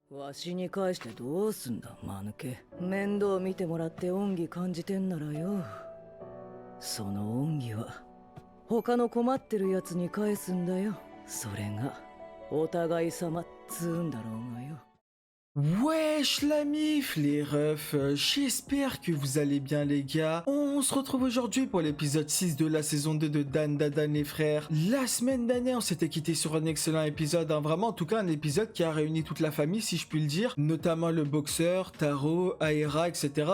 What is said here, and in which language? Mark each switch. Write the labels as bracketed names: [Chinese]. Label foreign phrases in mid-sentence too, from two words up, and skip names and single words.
[Japanese] わしに返してどうすんだ、間抜け。面倒見てもらって恩義感じてんならよ。その恩義は他の困ってるやつに返すんだよ。それがお互い様っつうんだろうがよ。 [French] Wesh la mif les refs, j'espère que vous allez bien les gars. On se retrouve aujourd'hui pour l'épisode 6 de la saison 2 de Dan Dadan les frères. La semaine dernière on s'était quitté sur un excellent épisode, hein. Vraiment en tout cas un épisode qui a réuni toute la famille si je puis le dire. Notamment le boxeur, Taro, Aera, etc.